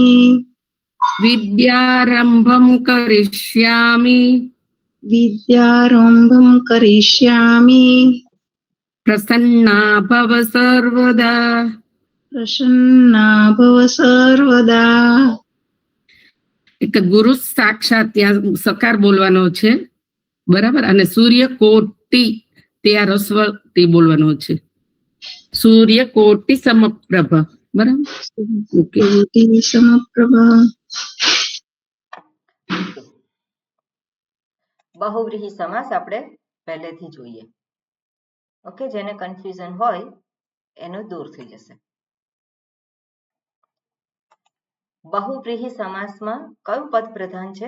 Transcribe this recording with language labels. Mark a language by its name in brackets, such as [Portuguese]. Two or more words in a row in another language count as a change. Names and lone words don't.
[Sanskrit] विद्यारंभं करिष्यामि विद्यारंभं करिष्यामि प्रसन्ना भव सर्वदा। प्रसन्ना भव सर्वदा। [Gujarati] એક ગુરુ સાક્ષાત ત્યાં સકાર બોલવાનો છે, બરાબર, અને સૂર્યકોટી ત્યાં રસ્વ તે બોલવાનો છે. સૂર્યકોટી સમપ્રભ, બરાબર. [Sanskrit] कोटि समप्रभ। [Gujarati] બહુવ્રીહી સમાસ આપણે પહેલેથી જોઈએ. ઓકે, જેને કન્ફ્યુઝન હોય એનું દૂર થઈ જશે. બહુવ્રીહી સમાસમાં કયું પદ પ્રધાન છે?